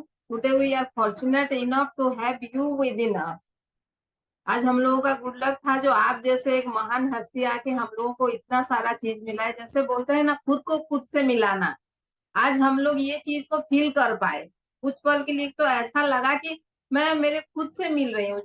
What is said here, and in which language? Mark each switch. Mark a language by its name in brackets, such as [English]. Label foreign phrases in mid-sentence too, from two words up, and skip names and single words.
[English] Today we are fortunate enough to have you within us. [Hindi] आज हम लोगों का [English] good luck [Hindi] था जो आप जैसे एक महान हस्ती आके हम लोगों को इतना सारा चीज मिला है। जैसे बोलते हैं ना, खुद को खुद से मिलाना। आज हम लोग ये चीज को फील कर पाए। कुछ पल के लिए तो ऐसा लगा कि मैं मेरे खुद से मिल रही हूँ।